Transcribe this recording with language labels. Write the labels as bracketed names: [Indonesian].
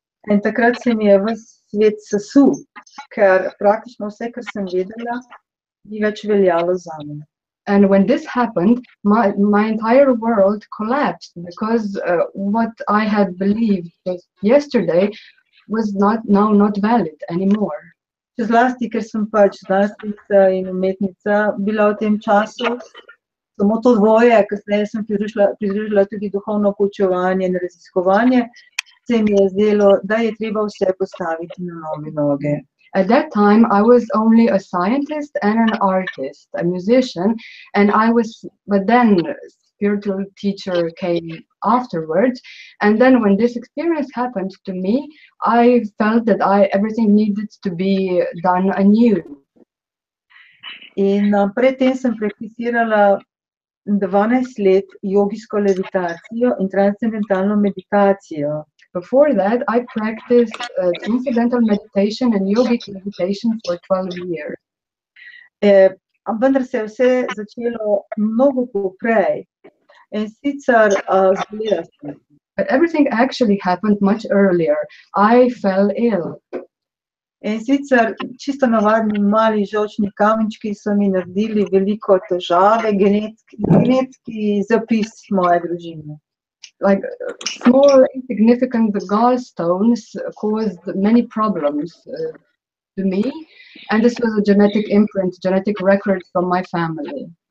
[Slovenian] In takrat se mi je ves svet sesul, ker praktično vse, kar sem vedela, ni več veljalo zame. [English] And when this happened, my entire world collapsed because what I had believed just yesterday was not valid anymore. [Slovenian] Še zlasti, ker sem pač znanstvenica in umetnica bila v tem času, samo to dvoje, kasneje sem pridružila tudi duhovno poučevanje in raziskovanje, se mi je zdelo, da je treba vse postaviti na nove noge. [English] At that time, I was only a scientist and an artist, a musician, but then spiritual teacher came afterwards. And then when this experience happened to me, I felt that everything needed to be done anew. [Slovenian] In predtem sem prakticirala 12 let jogijsko levitacijo in transcendentalno meditacijo. [English] Before that, I practiced transcendental meditation and yogic meditation for 12 years. [Slovenian] Vendar se je vse začelo mnogo poprej. In sicer zbolela sem. [English] But everything actually happened much earlier. I fell ill. [Slovenian] In sicer čisto navadni mali žolčni kamenčki so mi naredili veliko težave, genetski zapis moje družine. [English] Like small, insignificant gallstones caused many problems to me, and this was a genetic imprint, genetic record from my family.